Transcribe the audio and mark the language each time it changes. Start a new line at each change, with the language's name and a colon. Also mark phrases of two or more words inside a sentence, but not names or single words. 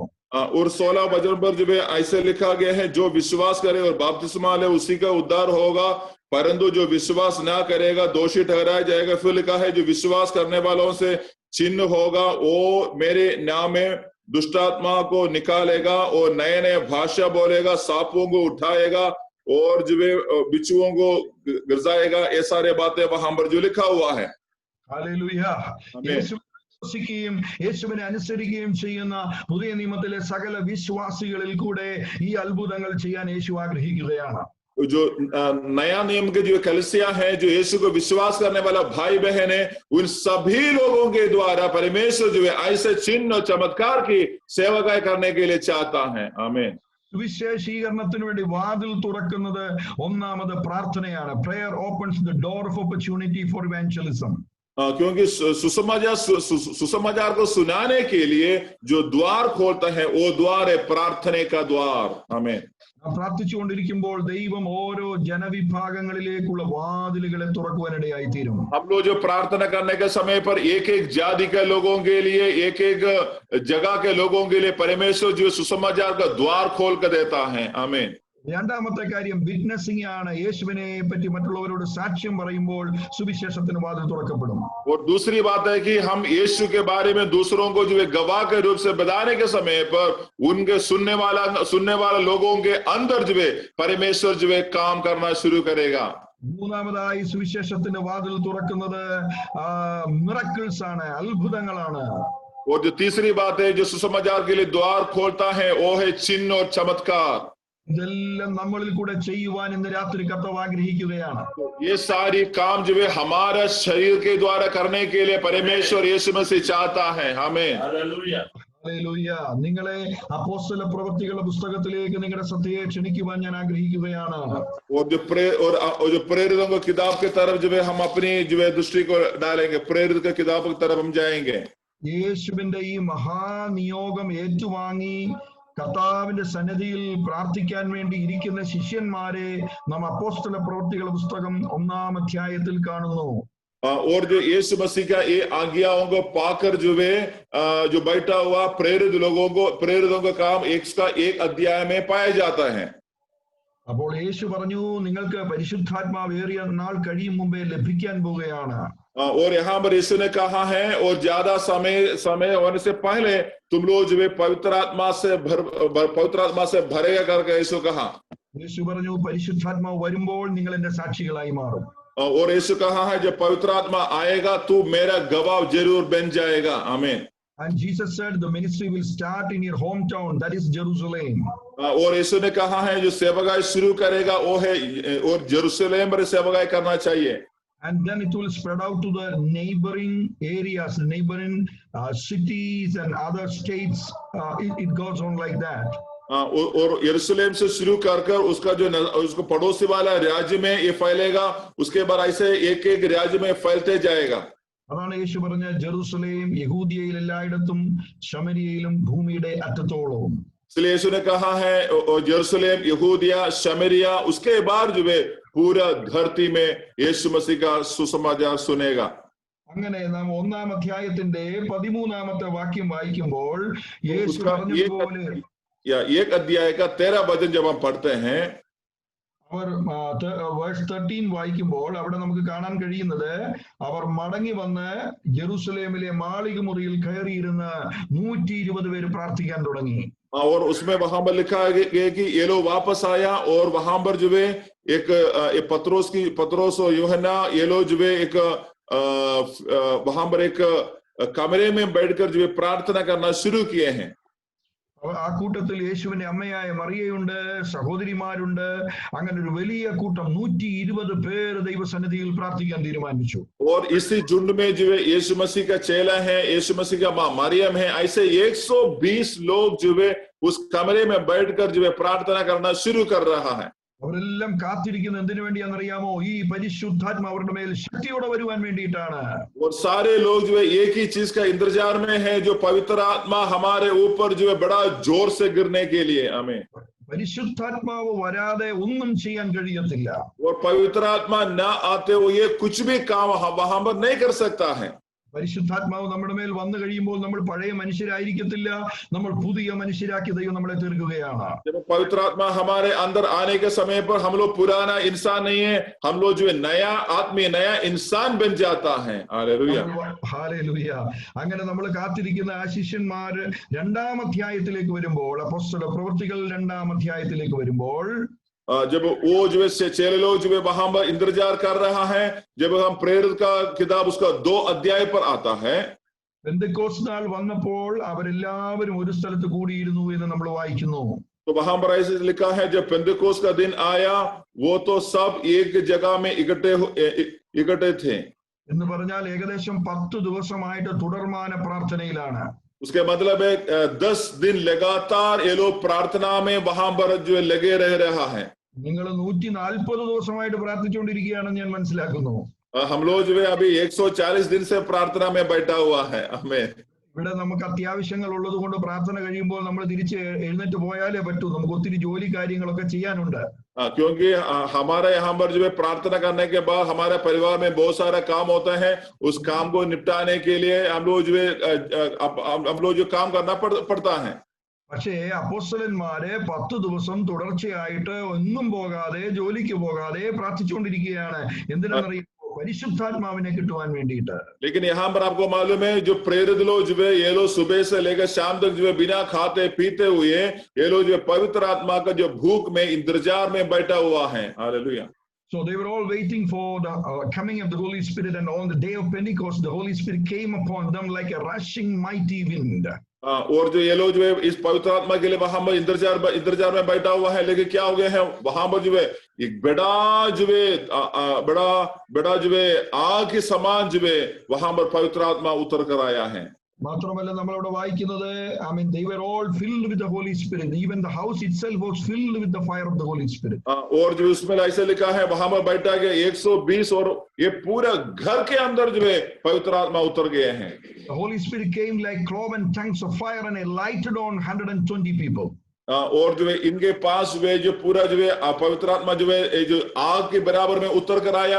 Hindi: और 16 वचन पर जो है ऐसे लिखा गया है, जो विश्वास करे और बपतिस्मा ले उसी का उद्धार होगा, परंतु जो विश्वास ना करेगा दोषी ठहराया जाएगा. फिर लिखा है, जो विश्वास करने वालों से चिन्ह होगा, वो मेरे नाम में दुष्टात्मा को निकालेगा और नए नए भाषा बोलेगा, सांपों को उठाएगा और जो है बिच्छुओं को गिरजाएगा. ये सारे बातें वहां पर जो लिखा हुआ है.
Malayalam: ഹല്ലേലൂയ. വിശ്വസിക്കുകയും യേശുവിനെ അനുസരിക്കുകയും ചെയ്യുന്ന പുതിയ നിയമത്തിലെ സകല വിശ്വാസികളിൽ കൂടെ ഈ അത്ഭുതങ്ങൾ ചെയ്യാൻ യേശു ആഗ്രഹിക്കുകയാണ്.
Hindi: जो नया नियम के जो कलीसिया है, जो यीशु को विश्वास करने वाला भाई बहन है, उन सभी लोगों के द्वारा परमेश्वर जो है ऐसे चिन्ह और चमत्कार की सेवकाई करने के लिए चाहता है. आमीन.
Malayalam: സുവിശേഷീകരണത്തിന് വേണ്ടി വാതിൽ തുറക്കുന്നത് ഒന്നാമത് പ്രാർത്ഥനയാണ്.
English: Prayer opens the door of opportunity for evangelism.
Hindi: क्योंकि सुसमाचार को सुनाने के लिए जो द्वार खोलता है वो द्वार है प्रार्थना का द्वार। आमीन।
Malayalam: പ്രാർത്ഥിച്ചുകൊണ്ടിരിക്കുമ്പോൾ ദൈവം ഓരോ ജനവിഭാഗങ്ങളിലേക്കുള്ള വാതിലുകളെ തുറക്കുവാനിടയായി തീരും.
Hindi: हम लोग जो प्रार्थना करने के समय पर एक एक जाति के लोगों के लिए, एक एक जगह के लोगों के लिए परमेश्वर जो सुसमाचार का द्वार खोल कर देता है। आमीन।
Malayalam: രണ്ടാമത്തെ കാര്യം വിറ്റ്നസിംഗ് ആണ്. യേശുവിനെ പറ്റി മറ്റുള്ളവരോട് സാക്ഷ്യം പറയുമ്പോൾ സുവിശേഷത്തിന് വാതിൽ തുറക്കപ്പെടും.
Hindi: और दूसरी बात है कि हम यीशु के बारे में दूसरों को जो है गवाह के रूप से बताने के समय पर उनके सुनने वाला लोगों के अंदर जो है परमेश्वर जो है काम करना शुरू करेगा।
Malayalam: മൂന്നാമതായി സുവിശേഷത്തിന് വാതിൽ തുറക്കുന്നത് മിറക്കിൾസ് ആണ്, അത്ഭുതങ്ങളാണ്.
Hindi: और जो तीसरी बात है जो सुसमाचार के लिए द्वार खोलता है वो है चिन्ह और चमत्कार।
Malayalam: ഇതെല്ലാം നമ്മളിൽ കൂടെ ചെയ്യുവാൻ ഇന്ന് രാത്രി കർത്താവ് ആഗ്രഹിക്കുകയാണ്.
Hindi: ये सारी काम जो है हमारे शरीर के द्वारा करने के लिए परमेश्वर यीशु मसीह चाहता है। आमीन। Hallelujah.
Malayalam: ഹല്ലേലൂയ. നിങ്ങളെ അപ്പോസ്തല പ്രവൃത്തികളുടെ പുസ്തകത്തിലേക്ക് നിങ്ങളുടെ ശ്രദ്ധയെ ക്ഷണിക്കുവാൻ ഞാൻ ആഗ്രഹിക്കുകയാണ്.
Hindi: और जो प्रेरितों की किताब की तरफ जो है हम अपनी जो है दृष्टि को डालेंगे, प्रेरित की किताब की तरफ हम जाएंगे।
Malayalam: യേശുവിന്റെ ഈ മഹാനിയോഗം ഏറ്റുവാങ്ങി കർത്താവിന്റെ സന്നിധിയിൽ പ്രാർത്ഥിക്കാൻ വേണ്ടി ഇരിക്കുന്ന ശിഷ്യന്മാരെ നാം അപ്പോസ്തല പ്രവൃത്തികളുടെ പുസ്തകം 1-ാം അധ്യായത്തിൽ കാണുന്നു.
Hindi: और जो यीशु मसीह का ये आज्ञाओं को पाकर जो है जो बैठा हुआ प्रेरितों का काम एक अध्याय में पाया जाता है।
Malayalam: അപ്പോൾ യേശു പറഞ്ഞു, നിങ്ങൾക്ക് പരിശുദ്ധാത്മാവ് ഏറിയ നാൾ കഴിയും മുമ്പേ ലഭിക്കാൻ പോവുകയാണ്.
Hindi: और यहाँ पर यीशु ने कहा है और ज्यादा समय होने से पहले तुम लोग जो है पवित्र आत्मा से भरेगा करके यीशु कहा।
Malayalam: യേശു പറഞ്ഞു, പരിശുദ്ധാത്മാവ് വരുമ്പോൾ നിങ്ങൾ എന്റെ സാക്ഷികളായി മാറും.
Hindi: और यीशु कहा है जब पवित्र आत्मा आएगा तू मेरा गवाह जरूर बन जाएगा। आमीन।
English: And Jesus said the ministry will start in your hometown, that is Jerusalem.
Hindi: और यीशु ने कहा है जो सेवकाई शुरू करेगा वो है और जेरूशलेम पर सेवकाई करना चाहिए।
English: And then it will spread out to the neighboring areas, neighboring cities and other states. It goes on like that.
Hindi: और यरूशलेम से शुरू कर उसका जो उसको पड़ोसी वाला राज्य में ये फैलेगा, उसके बाद ऐसे एक एक राज्य में फैलते जाएगा।
Malayalam: അതാണ് യേശു പറഞ്ഞ ജെറുസലേം യഹൂദിയയിൽ എല്ലായിടത്തും ശമരിയയിലും ഭൂമിയുടെ അറ്റത്തോളവും.
Hindi: इसलिए यीशु ने कहा है यरूशलेम, यहूदिया, शमरिया, उसके बाद जो है पूरा धरती में यीशु मसीह का सुसमाचार सुनेगा।
Malayalam: അങ്ങനെ നാം 1-ാം അധ്യായത്തിന്റെ 13-ാമത്തെ വാക്യം വായിക്കുമ്പോൾ യേശു പറഞ്ഞതുപോലെ
Hindi: एक अध्याय का 13 वचन जब हम पढ़ते हैं,
Malayalam: അവർ വേഴ്സ് 13 വായിക്കുമ്പോൾ അവിടെ നമുക്ക് കാണാൻ കഴിയുന്നത്, അവർ മടങ്ങി വന്ന് ജെറുസലേമിലെ മാളിക മുറിയിൽ കയറിയിരുന്ന് 120 പേര് പ്രാർത്ഥിക്കാൻ തുടങ്ങി.
Hindi: और उसमें वहां पर लिखा है कि ये लोग वापस आया और वहां पर जो है एक पत्रोस और यूहन्ना ये लोग जो है एक वहां पर एक कमरे में बैठकर जो है प्रार्थना करना शुरू किए हैं।
Malayalam: ആ കൂട്ടത്തിൽ യേശുവിന്റെ അമ്മയായ മറിയയുണ്ട്, സഹോദരിമാരുണ്ട്. അങ്ങനെ ഒരു വലിയ കൂട്ടം 120 പേര് ദൈവസന്നിധിയിൽ പ്രാർത്ഥിക്കാൻ തീരുമാനിച്ചു.
Hindi: और इसी झुंड में जो है यीशु मसीह का चेला है, यीशु मसीह का मां मरियम है, ऐसे 120 लोग जो है उस कमरे में बैठकर जो है प्रार्थना करना शुरू कर रहा है।
Malayalam: അവരെല്ലാം കാത്തിരിക്കുന്നത് എന്തിനു വേണ്ടിയാണെന്നറിയാമോ? ഈ പരിശുദ്ധാത്മ അവരുടെ മേൽ ശക്തിയോടെ വരുവാൻ വേണ്ടിയിട്ടാണ്.
Hindi: और सारे लोग जो है एक ही चीज का इंतजार में है, जो पवित्र आत्मा हमारे ऊपर जो है बड़ा जोर से गिरने के लिए। आमीन।
Malayalam: പരിശുദ്ധാത്മാവ് വരാതെ ഒന്നും ചെയ്യാൻ കഴിയത്തില്ല.
Hindi: और पवित्र आत्मा न आते हुए कुछ भी काम वहां पर नहीं कर सकता है।
Malayalam: പരിശുദ്ധാത്മാവ് നമ്മുടെ മേൽ വന്നു കഴിയുമ്പോൾ നമ്മൾ പഴയ മനുഷ്യരായിരിക്കത്തില്ല, നമ്മൾ പുതിയ മനുഷ്യരാക്കി ദൈവം നമ്മളെ തീർക്കുകയാണ്.
Hindi: जब पवित्र आत्मा हमारे अंदर आने के समय पर हम लोग पुराना इंसान नहीं है, हम लोग जो है नया आदमी, नया इंसान बन जाता है। हालेलुया, हालेलुया।
Malayalam: അങ്ങനെ നമ്മൾ കാത്തിരിക്കുന്ന ആ ശിഷ്യന്മാര് 2-ാം അധ്യായത്തിലേക്ക് വരുമ്പോൾ, അപ്പോസ്തല പ്രവൃത്തികൾ 2-ാം അധ്യായത്തിലേക്ക് വരുമ്പോൾ,
Hindi: जब वो जो है चेले लोग जो है वहां पर इंतजार कर रहा है, जब हम प्रेरित का किताब उसका 2 अध्याय पर आता है,
Malayalam: പെന്തക്കോസ്ത് നാൾ വന്നപ്പോൾ അവരെല്ലാവരും ഒരു സ്ഥലത്ത് കൂടിയിരുന്നു എന്ന് നമ്മൾ വായിക്കുന്നു.
Hindi: तो वहां पर ऐसे लिखा है जब पेंतेकोस्त का दिन आया वो तो सब एक जगह में इकट्ठे थे।
Malayalam: എന്ന് പറഞ്ഞാൽ ഏകദേശം 10 ദിവസമായിട്ട് തുടർമാന പ്രാർത്ഥനയിലാണ്.
Hindi: उसके मतलब है 10 दिन लगातार ये लोग प्रार्थना में वहां पर जो लगे रह रहा है।
Malayalam: നിങ്ങൾ 140 ദിവസമായിട്ട് പ്രാർത്ഥിച്ചുകൊണ്ടിരിക്കുകയാണെന്ന് ഞാൻ മനസ്സിലാക്കുന്നു.
Hindi: हम लोग जो है अभी 140 दिन से प्रार्थना में बैठा हुआ है। हमें
Malayalam: ഇവിടെ നമുക്ക് അത്യാവശ്യങ്ങൾ ഉള്ളത് കൊണ്ട് പ്രാർത്ഥന കഴിയുമ്പോൾ നമ്മൾ തിരിച്ച് എഴുന്നേറ്റ് പോയാലേ പറ്റൂ. നമുക്ക് ഒത്തിരി ജോലി കാര്യങ്ങളൊക്കെ ചെയ്യാനുണ്ട്.
Hindi: क्योंकि हमारे यहाँ पर जो है प्रार्थना करने के बाद हमारे परिवार में बहुत सारा काम होता है। उस काम को निपटाने के लिए हम लोग जो है हम लोग जो काम करना पड़ता है।
Malayalam: പക്ഷേ അപ്പോസ്തലന്മാര് 10 ദിവസം തുടർച്ചയായിട്ട് ഒന്നും പോകാതെ ജോലിക്ക് പോകാതെ പ്രാർത്ഥിച്ചുകൊണ്ടിരിക്കുകയാണ്. എന്തിനാണെന്നറിയാമോ? പരിശുദ്ധാത്മാവിനെ കിട്ടുവാൻ വേണ്ടിയിട്ട്.
Hindi: लेकिन यहाँ पर आपको मालूम है जो प्रेरित लोग जो है ये लोग सुबह से लेकर शाम तक जो है बिना खाते पीते हुए ये लोग जो है पवित्र आत्मा का जो भूख में इंतजार में बैठा हुआ है। हालेलुया।
English: So they were all waiting for the coming of the Holy Spirit, and on the day of Pentecost the Holy Spirit came upon them like a rushing mighty wind.
Hindi: और जो ये लोग जो है इस पवित्र आत्मा के लिए वहां पर इंतजार में बैठा हुआ है। लेकिन क्या हो गया है वहां पर जो है एक बड़ा जो है बड़ा जो है आग के समान जो है वहां पर पवित्र आत्मा उतर कर आया है।
Malayalam: മാത്രമല്ല നമ്മളിവിടെ വായിക്കുന്നത്,
English: I mean they were all filled with the Holy Spirit. Even the house itself was filled with the fire of the Holy Spirit.
Hindi: और जो उसमें ऐसे लिखा है वहां पर बैठा गया 120 और ये पूरा घर के अंदर जो है पवित्र आत्मा उतर गए हैं।
English: The Holy Spirit came like cloven tongues of fire and it lighted on 120 people.
Hindi: और जो है इनके पास वे जो पूरा जो है पवित्र आत्मा जो है जो आग के बराबर में उतर कर आया।